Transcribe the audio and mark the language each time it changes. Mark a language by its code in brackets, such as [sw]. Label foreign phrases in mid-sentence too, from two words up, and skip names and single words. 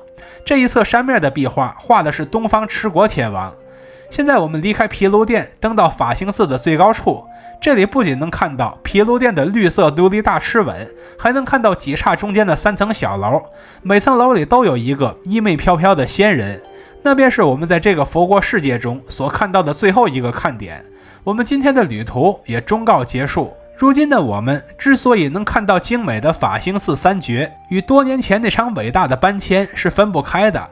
[zh] 這一側山面的壁畫畫的是東方持國天王。現在我們離開毗盧殿，登到法興寺的最高處，這裡不僅能看到毗盧殿的綠色琉璃大螭吻，還能看到幾岔中間的3層小樓，每層樓裡都有一個衣袂飄飄的仙人，那便是我們在這個佛國世界中所看到的最後一個看點。我們今天的旅途也終告結束。如今的我們之所以能看到精美的法興寺3絕，與多年前那場偉大的搬遷是分不開的。